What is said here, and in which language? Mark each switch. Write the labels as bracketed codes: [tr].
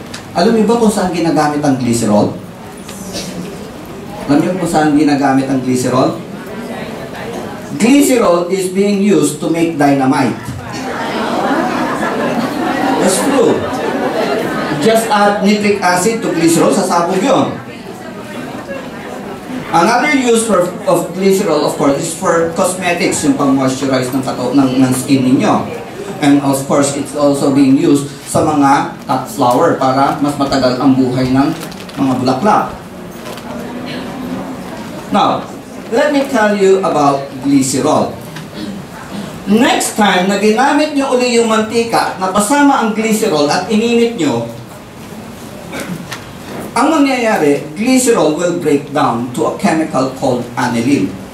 [tl] Alam niyo ba kung saan ginagamit ang glycerol? Alam niyo kung saan ginagamit ang glycerol? [en] Glycerol is being used to make dynamite. That's true. Just add nitric acid to glycerol, [tl] sasabog yun. [en] Another use of glycerol, of course, is for cosmetics, [tl] yung pang-moisturize ng skin ninyo. [en] And of course, it's also being used sa mga cut flower [tl] para mas matagal ang buhay ng mga bulaklak. [en] Now, let me tell you about glycerol. [tl] Next time na ginamit nyo uli yung mantika na kasama ang glycerol at ininit nyo, ang mangyayari, [en] glycerol will break down to a chemical called aniline.